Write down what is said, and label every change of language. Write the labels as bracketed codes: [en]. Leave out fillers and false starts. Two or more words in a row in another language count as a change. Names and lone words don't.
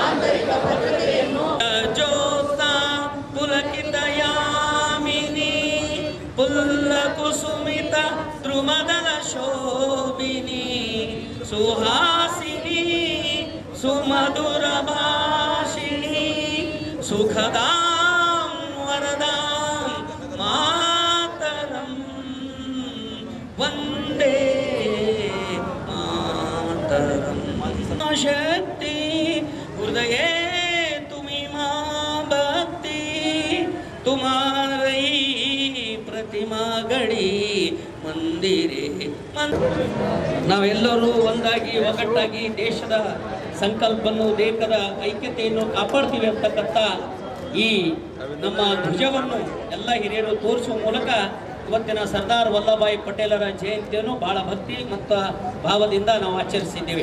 [sa] ಪುಲಕಿತಯಾಮಿನಿ ಪುಲ್ಲ ಕುಸುಮಿತ ದ್ರುಮದಲ ಶೋಭಿನಿ ಸುಹಾಸಿನಿ ಸುಮಧುರ ಭಾಷಿಣಿ ಸುಖದಾಂ ವರದಾಂ ಮಾತರಂ ವಂದೇ ಮಾತರಂ ಶಕ್ತಿ ಹೃದಯೇ [hi] तुम्हारी प्रतिमा गड़ी मंदिरे [kn] ನಾವೆಲ್ಲರೂ ಒಂದಾಗಿ ಒಗ್ಗಟ್ಟಾಗಿ ದೇಶದ ಸಂಕಲ್ಪವನ್ನು ದೇಶದ ಐಕ್ಯತೆಯನ್ನು ಕಾಪಾಡ್ತೀವಿ ಅಂತಕ್ಕಂಥ ಈ ನಮ್ಮ ಧ್ವಜವನ್ನು ಎಲ್ಲ ಹಿರಿಯರು ತೋರಿಸುವ ಮೂಲಕ ಇವತ್ತಿನ ಸರ್ದಾರ್ ವಲ್ಲಭಭಾಯಿ ಪಟೇಲರ ಜಯಂತಿಯನ್ನು ಬಹಳ ಭಕ್ತಿ ಮತ್ತು ಭಾವದಿಂದ ನಾವು ಆಚರಿಸಿದ್ದೇವೆ.